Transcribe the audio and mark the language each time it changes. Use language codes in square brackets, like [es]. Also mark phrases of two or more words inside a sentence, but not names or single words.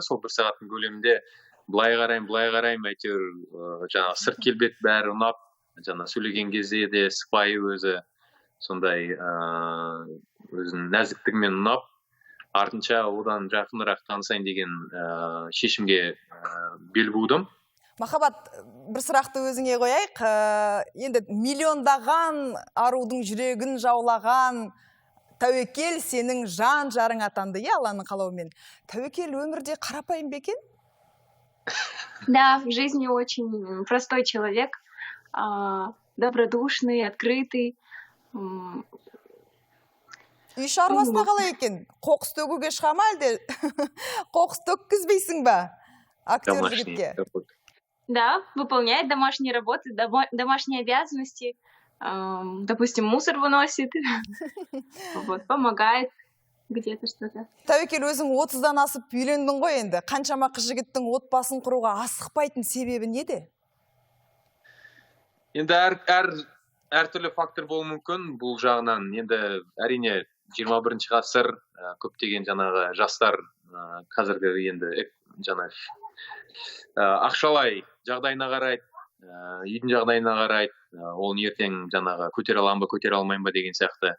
[kk] Сол бір сағаттың көлемінде былай қарайым, әйтеуір жаңағы сырт келбет бәрі ұнап, жаңағы сөйлеген кезде де сыпайы өзі сондай өзінің нәзіктігімен ұнап, артынша одан жақынырақ танысайын деген шешімге бел будым. Махаббат, бір сұрақты өзіңе қояйық. Енді миллиондаған арудың жүрегін жаулаған Тәуекел сенің жан жарың атанды, Алланың қалауымен. Тәуекел өмірде қарапайым ба екен? [ru] Да, в жизни очень простой человек, добродушный, открытый. [kk] Үй шаруасына қалай екен? Қоқыс төгуге шыға ма әлде? Қоқыс төккізбейсің ба? Актер жігітке. [ru] Да, выполняет домашние работы, домашние обязанности. Допустим, мусор выносит, помогает. Где-то что-то. [kk] Тәуекел, өзің 30-дан асып үйлендің ғой енді. Қаншама қыз жігіттің отбасын құруға асықпайтын себебі неде? Енді әртүрлі фактор болуы мүмкін бұл жағынан. Енді әрине 21-ші ғасыр көптеген жаңағы жастар қазіргі енді жаңағы ақшалай жағдайына қарайды, үйдің жағдайына қарайды, ол ертең жаңағы көтере аламын ба, көтере алмайын ба деген сияқты.